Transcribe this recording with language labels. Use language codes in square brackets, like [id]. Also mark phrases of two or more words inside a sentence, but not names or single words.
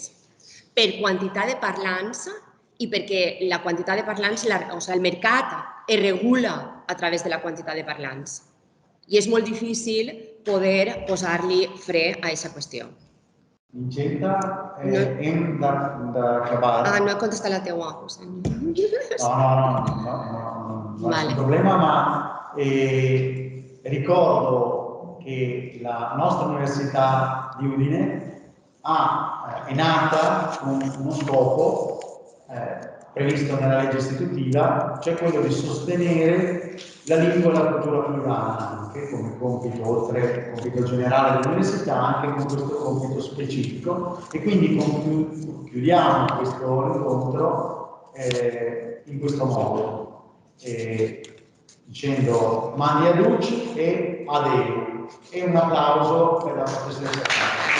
[ca] Per quantitat de parlants i perquè la quantitat de parlants, el mercat es regula a través de la quantitat de parlants. I és molt difícil poder posar-li fre a aquesta qüestió. Vincenta, hem d'acabar. No he contestat la teua. [it] No è un problema, ma ricordo che la nostra Università di Udine è nata con uno scopo previsto nella legge istitutiva, cioè quello di sostenere la lingua e la cultura friulana, anche come compito, oltre al compito generale dell'università, anche con questo compito specifico, e quindi chiudiamo questo incontro in questo modo, dicendo mandi a Duc e adeu, e un applauso per la professoressa.